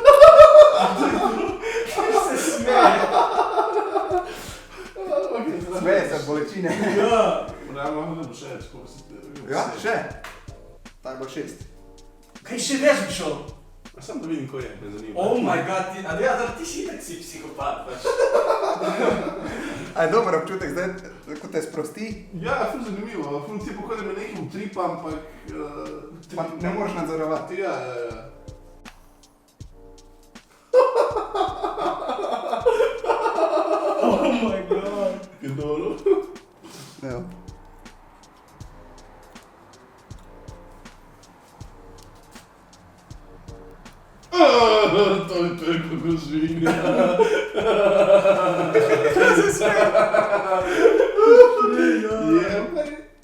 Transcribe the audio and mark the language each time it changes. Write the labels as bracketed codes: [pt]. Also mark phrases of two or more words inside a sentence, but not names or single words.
[sl] Kaj se smeje? Smeje se od bolečine. Ja. Realno, ne bo še več, koliko si te... Ja, še. Tak bo 6. Kaj še več bi šel? Sam da vidim, ko je, me zanima. [en] Oh my god, [sl] ti si itak si psihopat, pač. A je dober občutek zdaj, ko te sprosti? Ja, ful zanimivo, ful tipo, ko da me nekaj utripa, ampak... Pa ne moreš nadzorovati. Ja. [en] Oh my god. [sl] Kaj dobro. Evo. To je kako žvinja. Kaj se smeje? Jebaj.